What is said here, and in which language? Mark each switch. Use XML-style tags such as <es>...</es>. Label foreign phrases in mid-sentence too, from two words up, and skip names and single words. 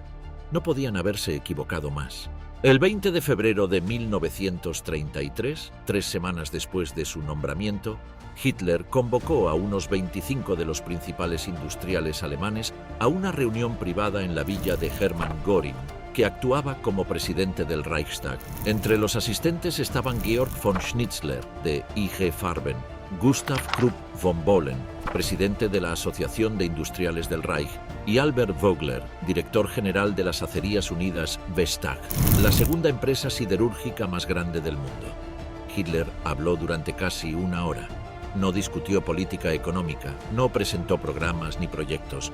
<es>No podían haberse equivocado más. El 20 de febrero de 1933, 3 semanas después de su nombramiento, Hitler convocó a unos 25 de los principales industriales alemanes a una reunión privada en la villa de Hermann Göring, que actuaba como presidente del Reichstag. Entre los asistentes estaban Georg von Schnitzler, de IG Farben, Gustav Krupp von Bohlen, presidente de la Asociación de Industriales del Reich, y Albert Vogler, director general de las Acerías Unidas Vestag, la segunda empresa siderúrgica más grande del mundo. Hitler habló durante casi una hora. No discutió política económica, no presentó programas ni proyectos.</es>